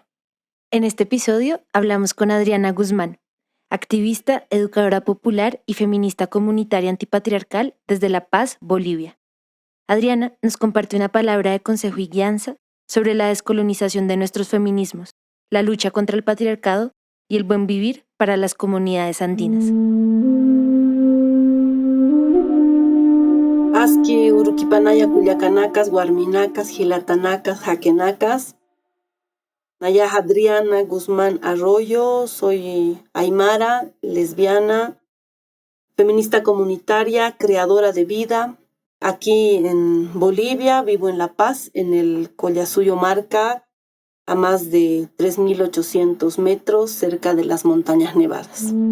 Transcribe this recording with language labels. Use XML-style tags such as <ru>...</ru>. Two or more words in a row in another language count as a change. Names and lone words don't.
<es>En este episodio hablamos con Adriana Guzmán, activista, educadora popular y feminista comunitaria antipatriarcal desde La Paz, Bolivia. Adriana nos comparte una palabra de consejo y guianza sobre la descolonización de nuestros feminismos, la lucha contra el patriarcado y el buen vivir para las comunidades andinas.</es> <ay>Aski, Uruquipanaya, Culiacanacas, Guarminacas, Gilatanacas, Jaquenacas.</ay> <es>Naya Adriana Guzmán Arroyo, soy aymara, lesbiana, feminista comunitaria, creadora de vida. Aquí en Bolivia, vivo en La Paz, en el Collasuyo Marca, a más de 3.800 metros, cerca de las montañas nevadas.</es>